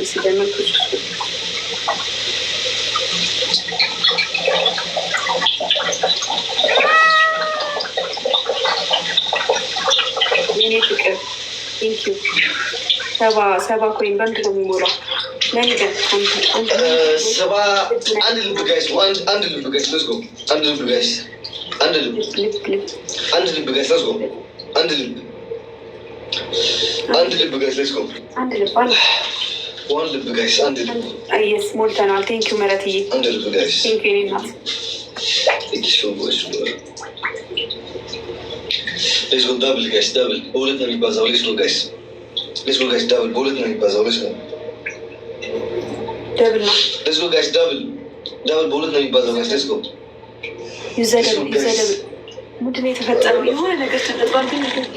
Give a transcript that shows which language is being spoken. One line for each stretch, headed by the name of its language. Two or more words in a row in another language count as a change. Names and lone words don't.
Amharic: የኔ ፍቅር ቴንኪው። ሰባ ኮይን በንድ ነው የሚሞላው። ለኔ ግን ሰባ አንድ ልብ ጋይስ፣ አንድ ልብ ጋይስ፣
English: let's go።
Amharic: አንድ ልብ ጋይስ፣ አንድ ልብ ጋይስ፣
English: let's go።
Amharic: አንድ ልብ ጋይስ፣
English: let's go።
Amharic: ዋን ልብ ጋይስ፣ አንድ ልብ አይስ ሞልተናል። ቴንኪው መረትዬ፣ አንድ ልብ ጋይስ፣ ቴንኪው የኔ እናት።
English: let's go double guys፣
Amharic: ዳብል በሁለት ነው የሚባዛው።
English: let's go guys፣
Amharic: ዳብል በሁለት ነው የሚባዛው።
English: let's go
Amharic: ደብል ነው።
English: let's go guys፣
Amharic: ዳብል በሁለት ነው የሚባዛው ጋይስ።
English: let's go
Amharic: ይዘደብል ምንድን ነው የተፈጠረው? የሆነ ነገር ተፈጥሯል። ግን